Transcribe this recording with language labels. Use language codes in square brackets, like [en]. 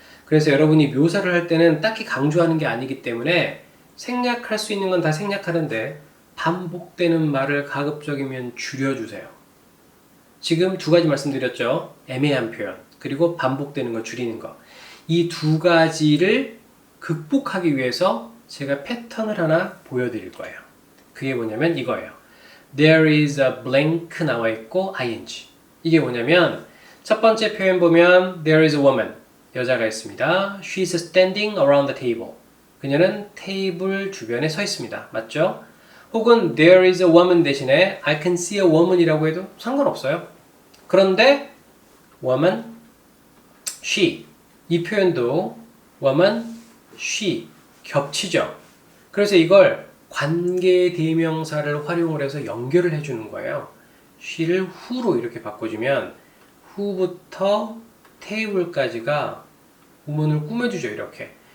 [ko] 그래서 여러분이 묘사를 할 때는 딱히 강조하는 게 아니기 때문에 생략할 수 있는 건 다 생략하는데 반복되는 말을 가급적이면 줄여주세요. 지금 두 가지 말씀드렸죠. 애매한 표현 그리고 반복되는 거 줄이는 거. 이 두 가지를 극복하기 위해서 제가 패턴을 하나 보여드릴 거예요. 그게 뭐냐면 이거예요. [en] There is a blank [ko] 나와 있고 [en] ing. [ko] 이게 뭐냐면 첫 번째 표현 보면 [en] There is a woman. [ko] 여자가 있습니다. [en] She is standing around the table. [ko] 그녀는 테이블 주변에 서 있습니다. 맞죠? 혹은 [en] There is a woman [ko] 대신에 [en] I can see a woman [ko] 이라고 해도 상관없어요. 그런데 woman, she 이 표현도 woman, she 겹치죠. 그래서 이걸 관계대명사를 활용을 해서 연결을 해주는 거예요. she를 who로 이렇게 바꿔주면 who부터 테이블까지가 구문을 꾸며주죠. 이렇게.